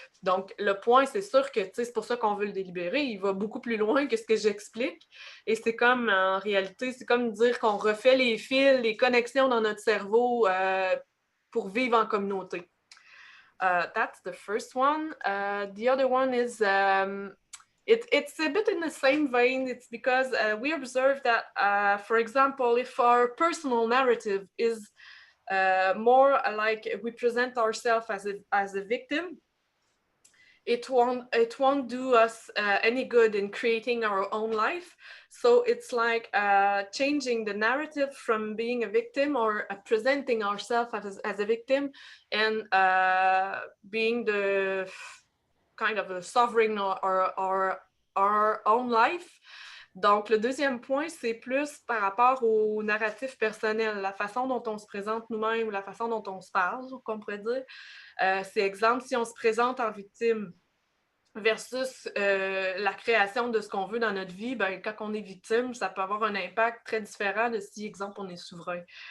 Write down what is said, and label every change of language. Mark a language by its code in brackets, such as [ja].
[fr] Donc, le point, c'est sûr que c'est pour ça qu'on veut le délibérer. Il va beaucoup plus loin que ce que j'explique. Et c'est comme, en réalité, c'est comme dire qu'on refait les fils, les connexions dans notre cerveau pour vivre en communauté. [en] That's the first one. The other one is it's a bit in the same vein. It's because we observe that, for example, if our personal narrative is more like we present ourselves as a victim, it won't do us any good in creating our own life. So it's like changing the narrative from being a victim or presenting ourselves as a victim and being the kind of a sovereign or our own life. [fr] Donc, le deuxième point, c'est plus par rapport au narratif personnel, la façon dont on se présente nous-mêmes ou la façon dont on se parle, qu'on pourrait dire. C'est exemple, si on se présente en victime versus la création de ce qu'on veut dans notre vie, ben, quand on est victime, ça peut avoir un impact très différent de si, exemple, on est souverain.